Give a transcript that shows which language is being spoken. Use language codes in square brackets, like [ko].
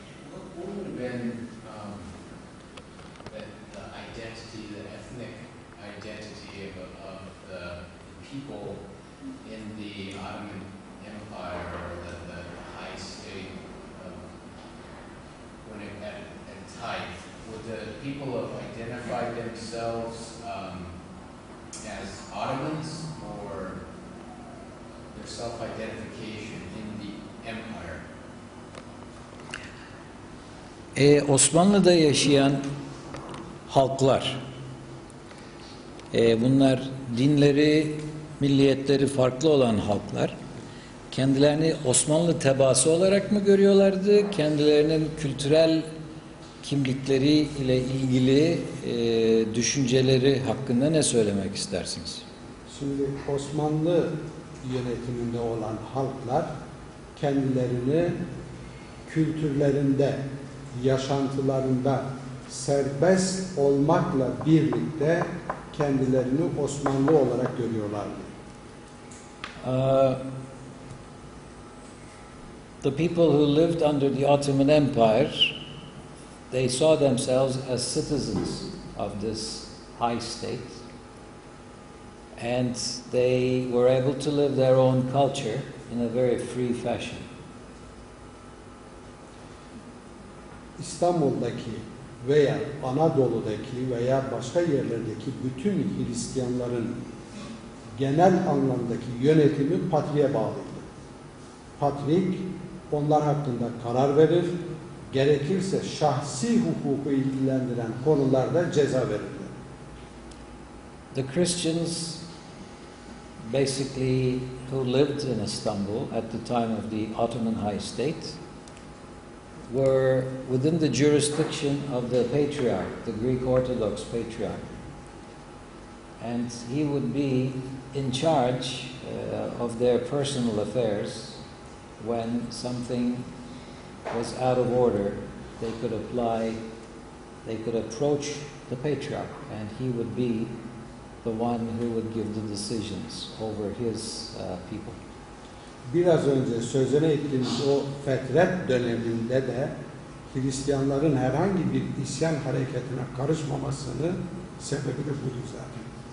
[en] What would have been the identity, the ethnic identity of the people in the Ottoman Empire, or the high state when it at its height? Would the people have identified themselves as Ottomans, or their self-identification in the empire? [tr] Osmanlı'da yaşayan halklar, bunlar dinleri, milliyetleri farklı olan halklar, kendilerini Osmanlı tebaası olarak mı görüyorlardı? Kendilerinin kültürel kimlikleri ile ilgili düşünceleri hakkında ne söylemek istersiniz? Şimdi Osmanlı yönetiminde olan halklar kendilerini kültürlerinde, yaşantılarında serbest olmakla birlikte kendilerini Osmanlı olarak görüyorlardı. [en] The people who lived under the Ottoman Empire, they saw themselves as citizens of this high state, and they were able to live their own culture in a very free fashion. [tr] İstanbul'daki veya Anadolu'daki veya başka yerlerdeki bütün Hristiyanların genel anlamdaki yönetimi patriğe bağlıydı. Patrik onlar hakkında karar verir, gerekirse şahsi hukuku ilgilendiren konularda ceza verirler. [en] The Christians basically who lived in Istanbul at the time of the Ottoman High State were within the jurisdiction of the patriarch, the Greek Orthodox patriarch. And he would be in charge of their personal affairs. When something was out of order, they could approach the patriarch, and he would be the one who would give the decisions over his people. [tr] Biraz önce sözüne ettiğimiz o fetret döneminde de Hristiyanların herhangi bir isyan hareketine karışmamasının sebebi de budur zaten.